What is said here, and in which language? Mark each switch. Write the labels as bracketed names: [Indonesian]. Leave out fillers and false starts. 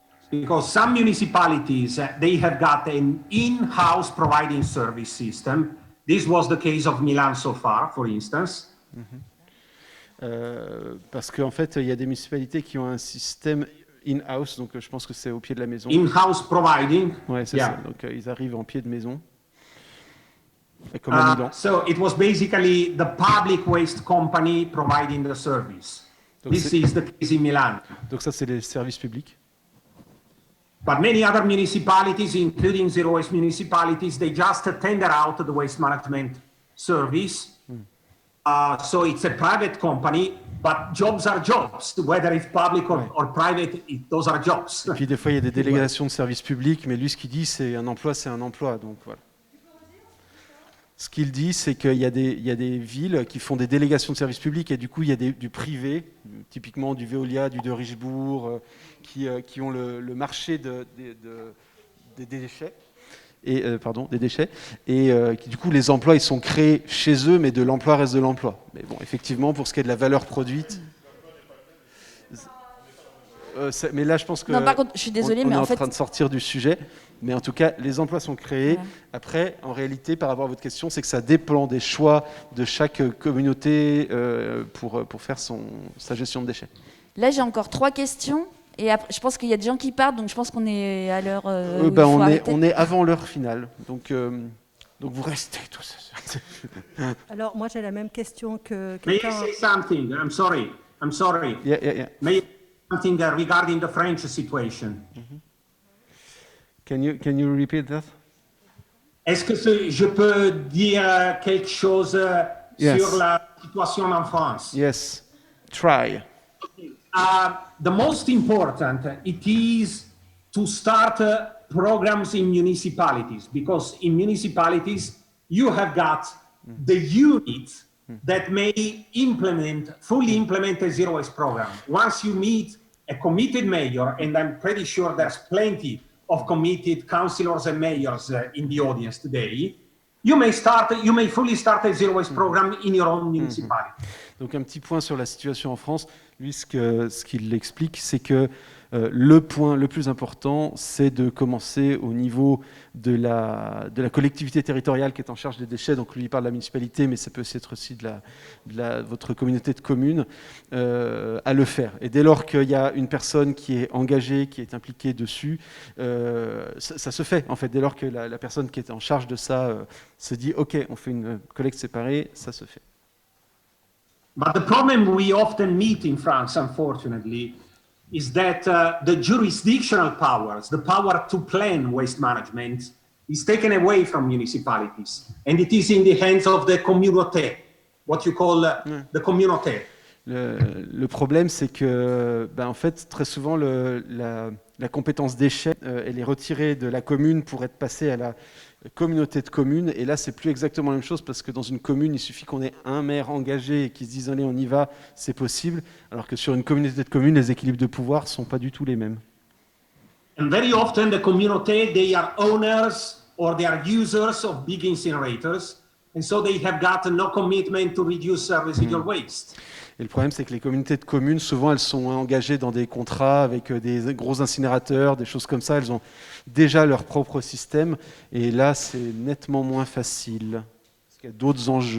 [English] Because some municipalities, they have got an in-house providing service system. This was the case of Milan so far, for instance. [French] Parce qu'en fait, il y a des municipalités qui ont un système in-house, donc je pense que c'est au pied de la maison. [English] In-house providing. [French] Ouais, c'est ça. Donc, ils arrivent en pied de maison. Comme à Milan. [English] So it was basically the public waste company providing the service. [French] Donc [English] This is the case in Milan. [French] Donc ça, c'est les services publics. [English] But many other municipalities, including zero waste municipalities, they just tender out the waste management service. So it's a private company, but jobs are jobs. Whether it's public or private, those are jobs. [French] Et puis des fois, il y a des délégations de services publics, mais lui, ce qu'il dit, c'est un emploi, c'est un emploi. Donc voilà. Ce qu'il dit, c'est qu'il y a des villes qui font des délégations de services publics et du coup, il y a du privé, typiquement du Veolia, du de Richebourg, qui ont le marché des déchets. Des déchets. Et qui, du coup, les emplois, ils sont créés chez eux, mais de l'emploi reste de l'emploi. Mais bon, effectivement, pour ce qui est de la valeur produite... mais là, je pense que Non, par contre, je suis désolée, on mais est en en fait... train de sortir du sujet. Mais en tout cas, les emplois sont créés. Ouais. Après, en réalité, par rapport à votre question, c'est que ça dépend des choix de chaque communauté pour faire sa gestion de déchets. Là, j'ai encore 3 questions. Et après, je pense qu'il y a des gens qui partent, donc je pense qu'on est à l'heure où il faut arrêter. On est avant l'heure finale. Donc vous restez tous. Alors, moi, j'ai la même question que [English] May I [French] quelqu'un. [English] say something? I'm sorry. Yeah. May I say something regarding the French situation? Can you repeat that? [French] Est-ce que je peux dire quelque chose [English] Yes. [French] sur la situation en France? [English] Yes. Try. The most important, it is to start programs in municipalities, because in municipalities you have got the unit that may fully implement a zero waste program. Once you meet a committed mayor, and I'm pretty sure there's plenty of committed councillors and mayors in the audience today, you may fully start a zero waste program in your own municipality. [French] Donc un petit point sur la situation en France. Lui, ce qu'il explique, c'est que le point le plus important, c'est de commencer au niveau de la collectivité territoriale qui est en charge des déchets. Donc lui, il parle de la municipalité, mais ça peut aussi être aussi de votre communauté de communes, à le faire. Et dès lors qu'il y a une personne qui est engagée, qui est impliquée dessus, ça se fait, en fait. Dès lors que la personne qui est en charge de ça se dit « Ok, on fait une collecte séparée », ça se fait. [English] But the problem we often meet in France, unfortunately, is that the jurisdictional powers, the power to plan waste management, is taken away from municipalities, and it is in the hands of the communauté, what you call the communauté. [French] Le problème, c'est que, en fait, très souvent, la compétence déchets, elle est retirée de la commune pour être passée à la communauté de communes. Et là, c'est plus exactement la même chose parce que dans une commune, il suffit qu'on ait un maire engagé et qui se dise allez, on y va, c'est possible. Alors que sur une communauté de communes, les équilibres de pouvoir ne sont pas du tout les mêmes. [English] And very often, the communauté, they are owners or they are users of big incinerators, and so they have got no commitment to reduce residual waste. [French] Et le problème, c'est que les communautés de communes, souvent, elles sont engagées dans des contrats avec des gros incinérateurs, des choses comme ça. Elles ont déjà leur propre système. Et là, c'est nettement moins facile. Parce qu'il y a d'autres enjeux.